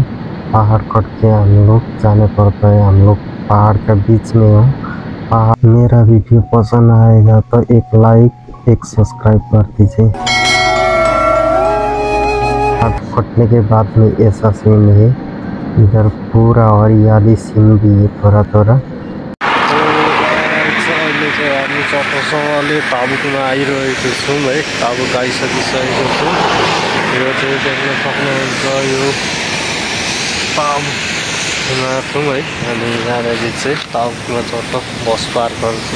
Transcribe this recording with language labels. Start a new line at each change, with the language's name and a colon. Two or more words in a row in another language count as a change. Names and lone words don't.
Hindi: पहाड़ कट के हम लोग जाने पड़ता है। हम लोग पहाड़ का बीच में हो। मेरा वीडियो पसंद आएगा तो एक लाइक, एक सब्सक्राइब कर दीजिए। अब कटने के बाद में ऐसा सीन है, इधर पूरा हरियाली सीन भी है थोड़ा थोड़ा।
Nepali: ताबुकमा आइरहेको छौँ है। ताबुक आइसकिसकेको छु। यो चाहिँ देख्न सक्नुहुन्छ, यो ताबुकमा छौँ है। अनि यहाँनिर चाहिँ ताबुकमा चट्ट
English: bus parks
Nepali: छ।